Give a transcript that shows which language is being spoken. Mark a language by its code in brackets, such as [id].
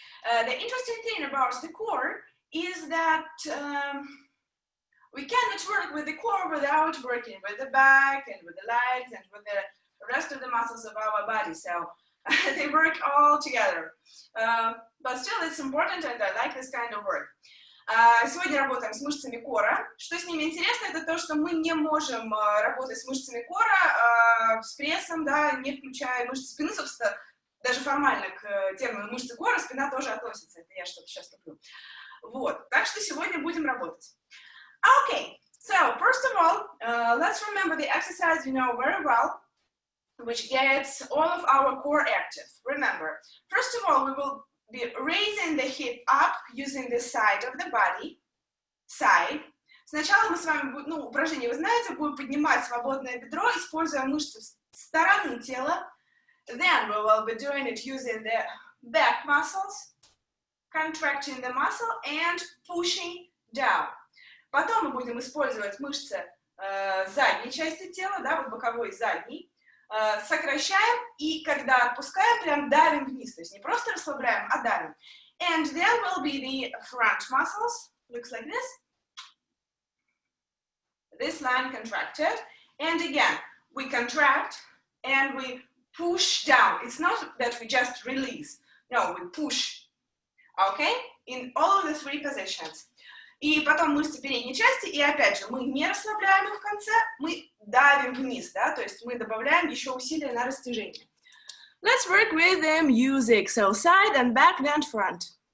[en] The interesting thing about the core is that we cannot work with the core without working with the back and with the legs and with the rest of the muscles of our body. So they work all together. But still, it's important, and I like this kind of work. [ru] Сегодня работаем с мышцами кора. Что с ними интересно, это то, что мы не можем работать с мышцами кора, с прессом, да, не включая мышцы спины, собственно, даже формально к термину мышцы кора спина тоже относится. Это я что-то сейчас туплю. Вот, так что сегодня будем работать. Okay, [en] So, first of all, let's remember the exercise you know very well, which gets all of our core active. Remember, first of all, we will be raising the hip up using the side of the body. Side. [ru] Сначала мы с вами, упражнение вы знаете, будем поднимать свободное бедро, используя мышцы стороны тела. [en] Then we will be doing it using the back muscles, contracting the muscle and pushing down. [ru] Потом мы будем использовать мышцы задней части тела, да, вот боковой и задней. Сокращаем и когда отпускаем, прям давим вниз. То есть не просто расслабляем, а давим. [en] And there will be the front muscles. Looks like this. This line contracted. And again, we contract and we push down. It's not that we just release. No, we push. Okay? In all of the three positions. [ru] И потом мышцы передней части, и опять же, мы не расслабляем их в конце, мы давим вниз, да, то есть мы добавляем еще усилия на растяжение. [en] Let's work with the music. So side and back, then front.